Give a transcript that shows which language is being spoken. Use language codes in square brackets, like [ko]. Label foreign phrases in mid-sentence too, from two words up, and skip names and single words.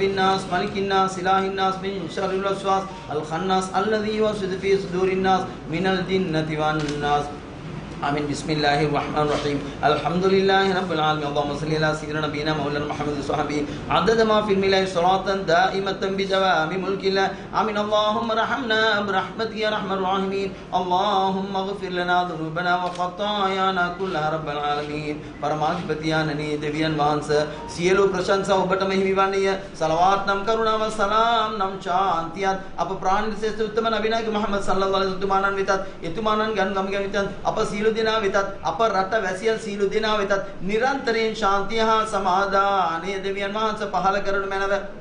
[ar] الناس ملك الناس إله الناس من شر الوسواس الخناس الذي يوسوس في صدور الناس من الجنة والناس آمين بسم الله الرحمن الرحيم الحمد لله رب العالمين اللهم صل على سيدنا نبينا مولانا محمد وصحبه عدد ما في الملأ صراطا دائمة بدوام ملك الله آمين اللهم ارحمنا برحمتك يا أرحم الراحمين اللهم اغفر لنا ذنوبنا وخطايانا كلها رب العالمين [si] පරමාධිපතියාණනි දෙවියන් වහන්සේ සියලු ප්‍රශංසා ඔබටම හිමි වන්නේ සලවාත් නම් කරුණාව සලාම් නම් ශාන්තියත් අප ප්‍රාණිත ශ්‍රේෂ්ඨ උත්තම නබිනායක මුහම්මද් [ar] صلى الله عليه وسلم [si] වෙතත් එතුමාණන් ගම්ගම වෙතත් අප සීල දිනා වෙතත් අප රට වැසියන් සීල දිනා වෙතත් නිරන්තරයෙන් ශාන්තිය හා සමාදානය දෙවියන් වහන්සේ පහළ කරනු මැනව